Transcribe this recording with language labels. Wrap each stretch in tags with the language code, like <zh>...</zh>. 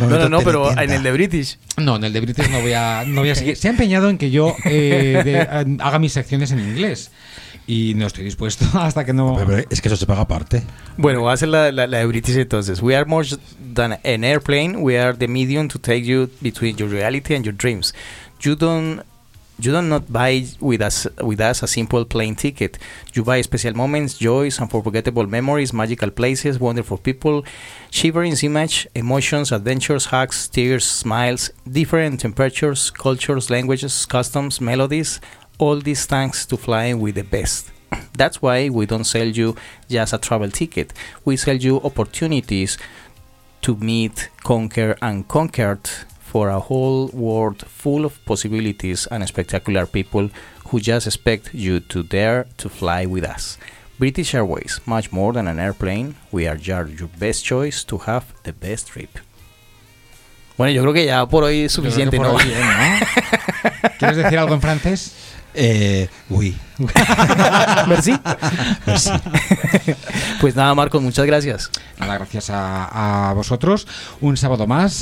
<es>No, pero en el de British. No, en el de British no voy a seguir. Se ha empeñado en que yo haga mis secciones en inglés. Y no estoy dispuesto hasta que no... Pero es que eso se paga aparte. Bueno, voy a hacer la de British entonces.</es> <en>We are more than an airplane. We are the medium to take you between your reality and your dreams. You don't buy with us a simple plane ticket. You buy special moments, joys, unforgettable memories, magical places, wonderful people, shivering images, emotions, adventures, hugs, tears, smiles, different temperatures, cultures, languages, customs, melodies... All this thanks to flying with the best. That's why we don't sell you just a travel ticket. We sell you opportunities to meet, conquer, and conquered for a whole world full of possibilities and spectacular people who just expect you to dare to fly with us. British Airways, much more than an airplane, we are your best choice to have the best trip.</en> <es>Bueno, yo creo que ya por hoy es suficiente, ¿no? Hoy, ¿no? ¿Quieres decir algo en francés?</es> <fr>Oui. Merci. Merci.</fr> <es>Pues nada, Marcos, muchas gracias. Nada, gracias a vosotros. Un sábado más.</es>